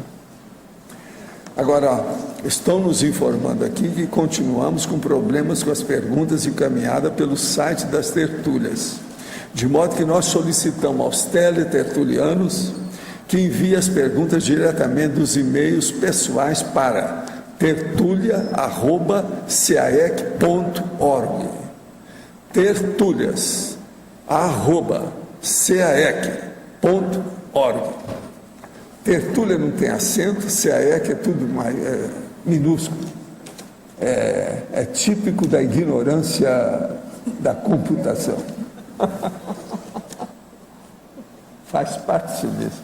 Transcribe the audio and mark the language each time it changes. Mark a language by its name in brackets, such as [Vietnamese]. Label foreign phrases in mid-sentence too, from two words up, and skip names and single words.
[Portuguese] Agora, ó, estão nos informando aqui que continuamos com problemas com as perguntas encaminhadas pelo site das tertúlias. De modo que nós solicitamos aos teletertulianos que enviem as perguntas diretamente dos e-mails pessoais para tertulia@caec.org. tertulias@caec.org. Tertúlia não tem acento, CAEC é tudo mais, minúsculo. É típico da ignorância da computação. Faz parte disso.